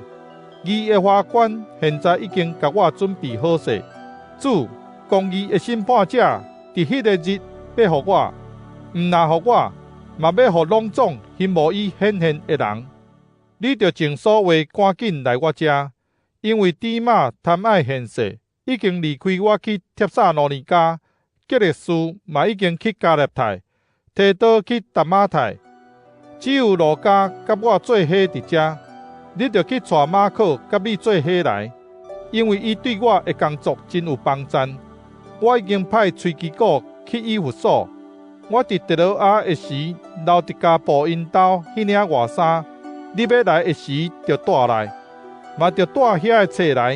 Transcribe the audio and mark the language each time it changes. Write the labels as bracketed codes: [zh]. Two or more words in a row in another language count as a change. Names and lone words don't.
[nan] 义的法官现在已经甲我准备好势，主公义的审判者伫迄个日要互我，毋但互我，嘛要互拢总寻无伊显现的人。你着从所话赶紧来我遮，因为底马贪爱现世。已经离开我去帖撒罗尼迦，吉列斯嘛已经去加勒泰，提多去达马泰，只有路加甲我做伙伫遮。你着去带马可甲你做伙来，因为伊对我的工作真有帮衬。我已经派崔基古去以弗所，我伫特罗亚的时留伫加布因兜迄领外衫，你要来的时着带来，嘛着带遐的册来。